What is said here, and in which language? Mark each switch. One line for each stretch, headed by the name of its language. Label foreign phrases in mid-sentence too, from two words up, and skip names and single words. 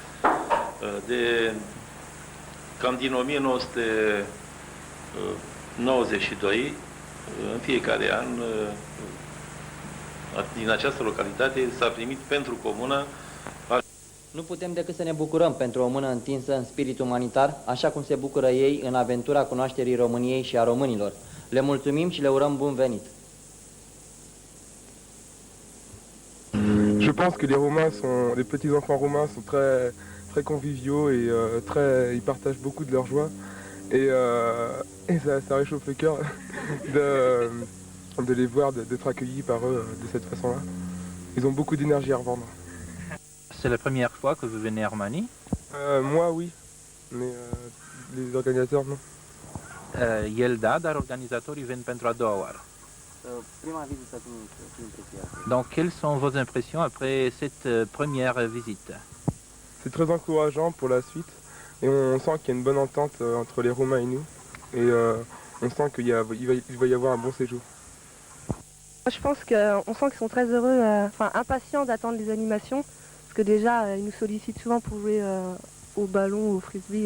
Romanian: Cam din 1992, în fiecare an, din această localitate s-a primit pentru comună. Nu putem decât să ne bucurăm pentru o mână întinsă în spirit umanitar, așa cum se bucură ei în aventura cunoașterii României și a românilor. Le mulțumim și le urăm bun venit!
French: Je pense que les Roumains les petits enfants roumains sont très conviviaux et ils partagent beaucoup de leur joie et ça réchauffe le cœur de les voir, d'être accueillis par eux de cette façon-là. Ils ont beaucoup d'énergie à revendre. C'est la première fois que vous venez en Roumanie? Moi oui, mais les organisateurs non.
Romanian: El da, dar organizatorii vin pentru a doua oară. Prima vizită cum impresia?
French: Donc, quelles sont vos impressions après cette première visite? C'est très encourageant pour la suite et on sent qu'il y a une bonne entente entre les Roumains et nous et on sent qu'il va y avoir un bon séjour. Je pense qu'on sent qu'ils sont très heureux, impatients d'attendre les animations, parce que déjà ils nous sollicitent souvent pour jouer au ballon, au frisbee.